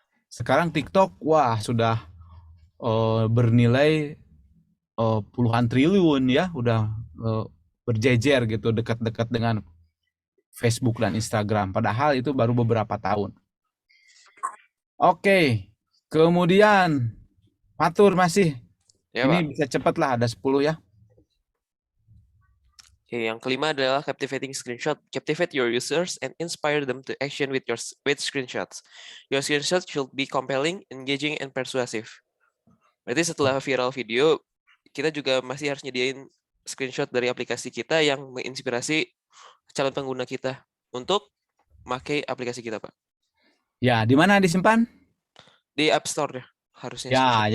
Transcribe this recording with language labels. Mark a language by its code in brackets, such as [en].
[id] Sekarang TikTok, wah sudah bernilai puluhan triliun ya, udah berjejer gitu dekat-dekat dengan Facebook dan Instagram. Padahal itu baru beberapa tahun. Oke, kemudian Fatur masih. Ya, Ini Pak. bisa cepat lah, ada 10 ya. Oke, yang kelima adalah captivating screenshot. [en] Captivate your users and inspire them to action with with screenshots. Your screenshot should be compelling, engaging, and persuasive. [id] Berarti setelah viral video, kita juga masih harus nyediain screenshot dari aplikasi kita yang menginspirasi calon pengguna kita untuk pakai aplikasi kita, Pak. Ya, di mana disimpan? Di App Store ya, harusnya Ya, screenshot.